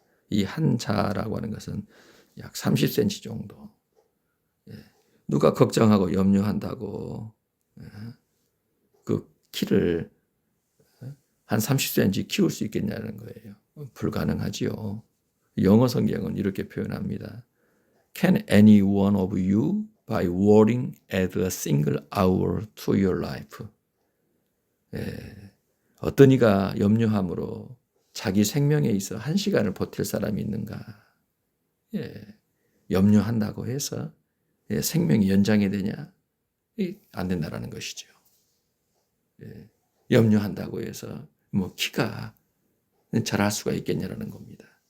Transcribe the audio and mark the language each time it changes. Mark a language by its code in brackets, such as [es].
[ko] 이 한 자라고 하는 것은 약 30cm 정도. 누가 걱정하고 염려한다고 그 키를 한 30cm 키울 수 있겠냐는 거예요. 불가능하지요. 영어 성경은 이렇게 표현합니다. [en] Can any one of you by worrying add a single hour to your life? [ko] 어떤 이가 염려함으로 자기 생명에 있어 한 시간을 버틸 사람이 있는가? 염려한다고 해서 생명이 연장이 되냐? 안 된다라는 것이죠. 염려한다고 해서 키가 자랄 수가 있겠냐라는 겁니다.